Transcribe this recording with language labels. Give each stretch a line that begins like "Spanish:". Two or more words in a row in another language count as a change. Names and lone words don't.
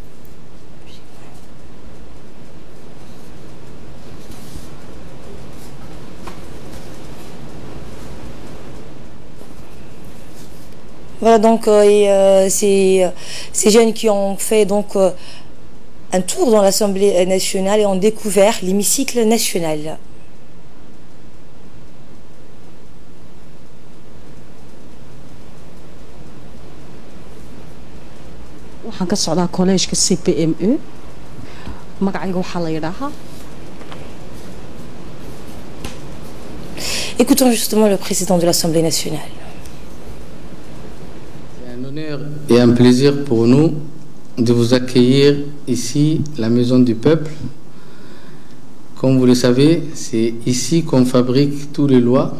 French: Voilà donc ces jeunes qui ont fait donc un tour dans l'Assemblée nationale et ont découvert l'hémicycle national.
Somali: waxaan ka socdaa collège-ka CPME magacayga waxaa la yidhaahaa.
French: Écoutons justement le président de l'Assemblée nationale. C'est un honneur et un plaisir pour nous de vous accueillir ici, la Maison du Peuple. Comme vous le savez, c'est ici qu'on fabrique toutes les lois.